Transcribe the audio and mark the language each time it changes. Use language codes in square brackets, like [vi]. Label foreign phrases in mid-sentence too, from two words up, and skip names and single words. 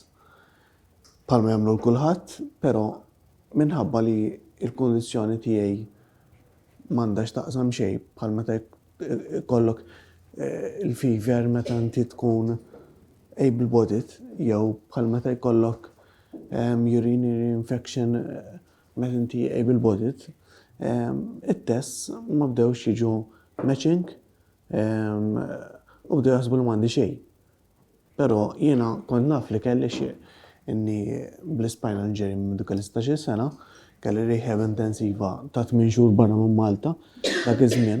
[mt] bħalma jagħmlu l-kulħadd, però minħabba li l-kundizzjoni tiegħi m'għandax taqsam xejn bħal meta jkollok il-fever meta inti tkun able-bodied jew bħal meta jkollok [en] urinary infection [mt] meta inti able-bodied, it-tests ma bdewx jiġu matching u bdew jaħsbu li m'għandi xejn. Però jiena kont naf li kelli xi inni bl- [en] spinal injury [mt] minn dik l-16 sena, kelli rehab intensiva ta' 8 xhur barra minn Malta dak iż-żmien.